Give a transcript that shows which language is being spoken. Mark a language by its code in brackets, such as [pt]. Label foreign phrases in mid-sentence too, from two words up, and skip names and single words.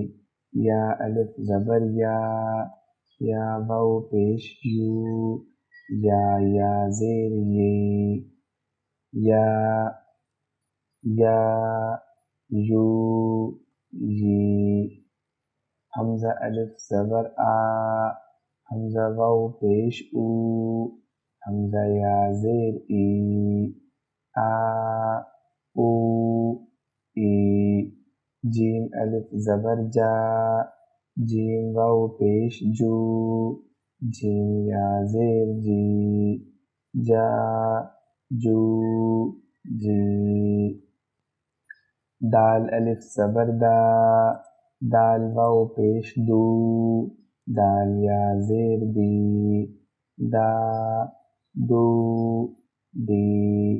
[ur] یا الف زبر یا واو پیش یو، یا زیر یی، یا یو یی۔ حمزہ الف زبر حمزہ واو پیش او، حمزہ یا زیر ای، او ای۔ جیم الف زبر جیم واو پیش جو، جیم یا زیر جی، جو جی۔ دال الف زبر دال واو پیش دو، دال یا زیر دی، دو دی۔